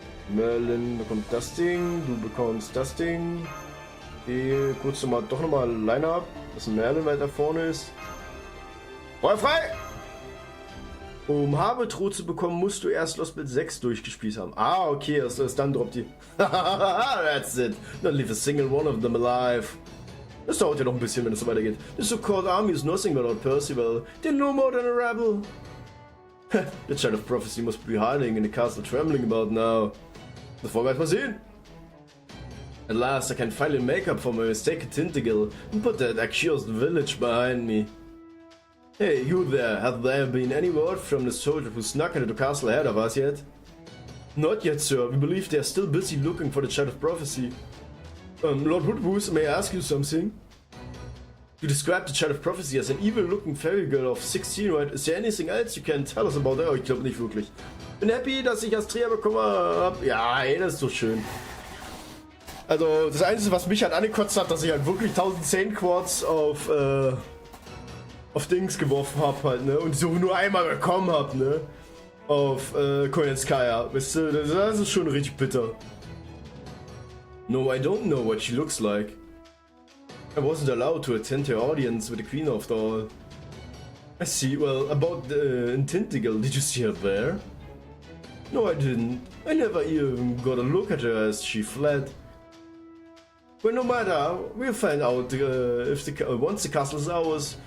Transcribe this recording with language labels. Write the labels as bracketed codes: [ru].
[de] Merlin bekommt das Ding, du bekommst das Ding. Okay, kurz doch nochmal Line-Up, dass ein Merlin weiter vorne ist. Feuer frei! Um Habetrot zu bekommen, musst du erst Lostbelt 6 durchgespielt haben. Ah, okay, also dann droppt die. [en] That's it. Don't leave a single one of them alive. [de] Das dauert ja noch ein bisschen, wenn es so weitergeht. [en] The so-called army is nothing without Percival. They're no more than a rebel. The child of prophecy must be hiding in the castle trembling about now. [de] Das wollen wir erst mal sehen. [en] At last I can finally make up for my mistake at Tintigal and put that accursed village behind me. Hey, you there, have there been any word from the soldier who snuck into the castle ahead of us yet? Not yet, sir. We believe they are still busy looking for the child of prophecy. Lord Woodwoos, may I ask you something? You described the child of prophecy as an evil-looking fairy girl of 16, right? Is there anything else you can tell us about her? [de] Oh, ich glaube nicht wirklich. Bin happy, dass ich Astrea bekommen habe. Ja, ey, das ist so schön. Also, das Einzige, was mich halt angekotzt hat, dass ich halt wirklich 1010 Quartz auf Dings geworfen habe halt, ne? Und so nur einmal bekommen habe, ne? Auf Koyenskaya. Weißt du, das ist schon richtig bitter. [en] No, I don't know what she looks like. I wasn't allowed to attend her audience with the Queen after all. I see. Well, about Tintigal, did you see her there? No, I didn't. I never even got a look at her as she fled. But no matter, we'll find out if once the castle is ours.